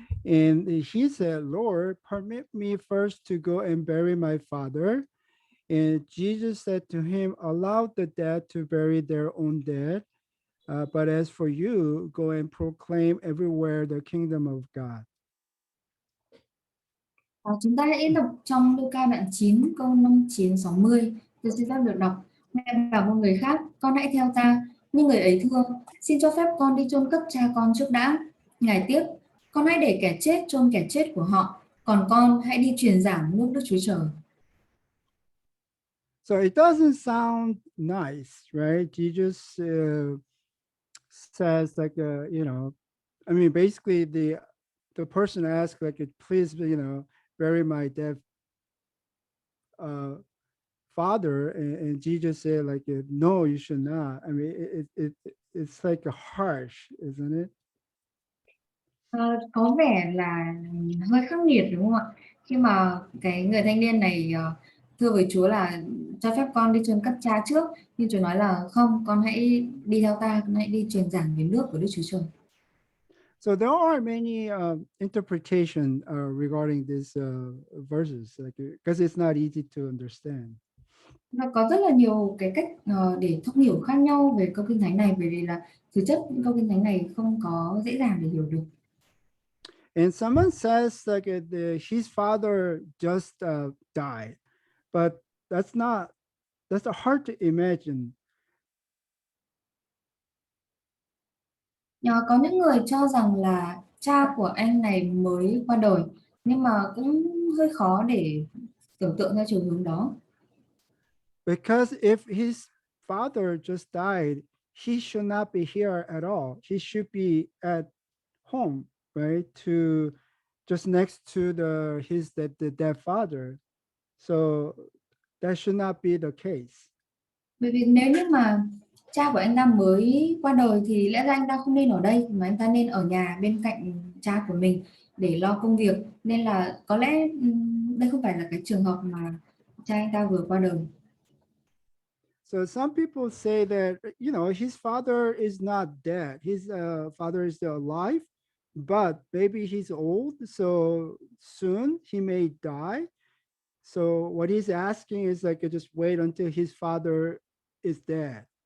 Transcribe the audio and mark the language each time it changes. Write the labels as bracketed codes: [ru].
[en] And he said, Lord, permit me first to go and bury my father. And Jesus said to him, allow the dead to bury their own dead. But as for you, go and proclaim everywhere the kingdom of God. [vi] Chúng ta hãy đọc trong Luca đoạn 9 câu 59-60. Tôi xin phép được đọc. Mẹ bảo một người khác, con hãy theo ta. Nhưng người ấy thưa, xin cho phép con đi chôn cất cha con trước đã. Ngài tiếp, con hãy để kẻ chết chôn kẻ chết của họ, còn con hãy đi truyền giảng nước Đức Chúa Trời. [en] So it doesn't sound nice, right? Jesus says like, I mean, basically the person asked like, please, bury my dead father, and Jesus said like, no, you should not. I mean, it's like a harsh, isn't it? [vi] Có vẻ là hơi khắc nghiệt đúng không ạ? Khi mà cái người thanh niên này thưa với Chúa là cho phép con đi chôn cất cha trước, nhưng Chúa nói là không, con hãy đi theo ta, con hãy đi truyền giảng về nước của Đức Chúa Trời. [en] So there are many interpretation regarding these verses, like, because it's not easy to understand. [vi] Và có rất là nhiều cái cách để thông hiểu khác nhau về câu kinh thánh này, bởi vì là thực chất những câu kinh thánh này không có dễ dàng để hiểu được. [en] And someone says like, his father just died, but that's hard to imagine. [vi] Có những người cho rằng là cha của anh này mới qua đời, nhưng mà cũng hơi khó để tưởng tượng theo chiều hướng đó. [en] Because if his father just died, he should not be here at all. He should be at home, right? To just next to the dead father. So that should not be the case. [vi] Bởi vì nếu như mà cha của anh ta mới qua đời thì lẽ ra anh ta không nên ở đây, mà anh ta nên ở nhà bên cạnh cha của mình để lo công việc. Nên là có lẽ đây không phải là cái trường hợp mà cha anh ta vừa qua đời. [en] So some people say that, his father is not dead. His father is still alive, but maybe he's old, so soon he may die. So what he's asking is like, just wait until his father is dead.